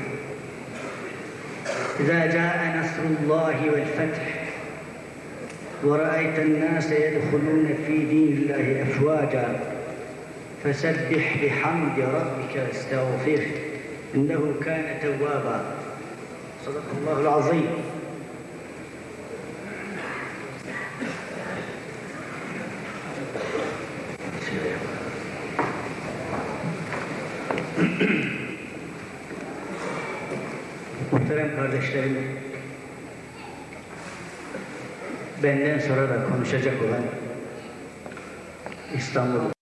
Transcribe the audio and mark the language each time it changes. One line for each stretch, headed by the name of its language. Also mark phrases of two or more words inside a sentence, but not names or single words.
Arabic: إذا جاء نصر الله والفتح ورأيت الناس يدخلون في دين الله أفواجا فسبح بحمد ربك واستغفره إنه كان توابا. صدق الله العظيم.
Turkish: Muhterem kardeşlerim, benden sonra da konuşacak olan İstanbul